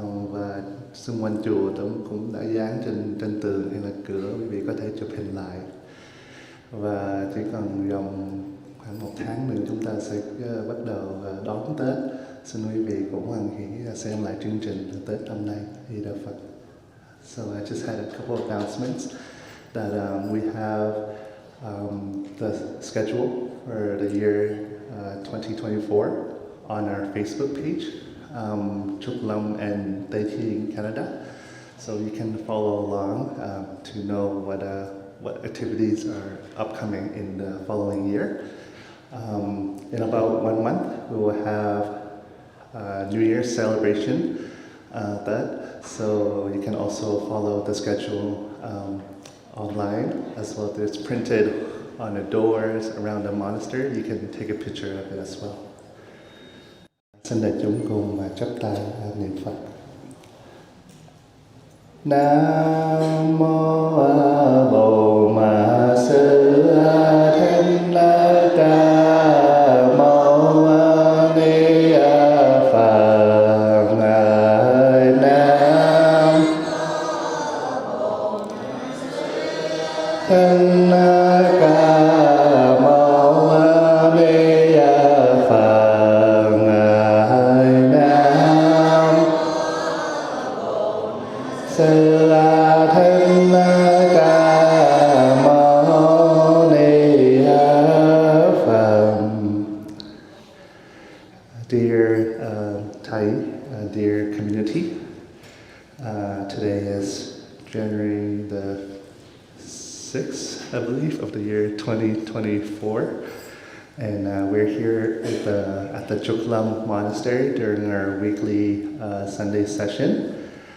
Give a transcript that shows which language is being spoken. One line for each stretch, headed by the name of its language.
Vietnamese: Và xung quanh chùa cũng đã dán trên tường hay là cửa, quý vị có thể chụp hình lại. Và chỉ còn vòng khoảng 1 tháng nữa chúng ta sẽ bắt đầu đón Tết. Xin quý vị cũng hoan hỷ xem lại chương trình Tết năm nay. Di Đà Phật.
English: So I just had a couple of announcements that we have the schedule for the year 2024 on our Facebook page, Trúc Lâm and Tây Thiên Canada. So you can follow along to know what activities are upcoming in the following year. In about 1 month, we will have New Year's celebration, so you can also follow the schedule online as well. It's printed on the doors around the monastery. You can take a picture of it as well.
Vietnamese: Xin đại chúng cùng chắp tay niệm Phật. Nam mô Bồ Ma Sư Thích Ca Mâu Ni Phật. Nam Thích Ca Mâu Ni Phật. Nam Sư Thích Ca Mâu Ni Phật.
English: Dear Thai, dear community, today is January the 6th, I believe, of the year 2024, and we're here at the Trúc Lâm Monastery during our weekly Sunday session.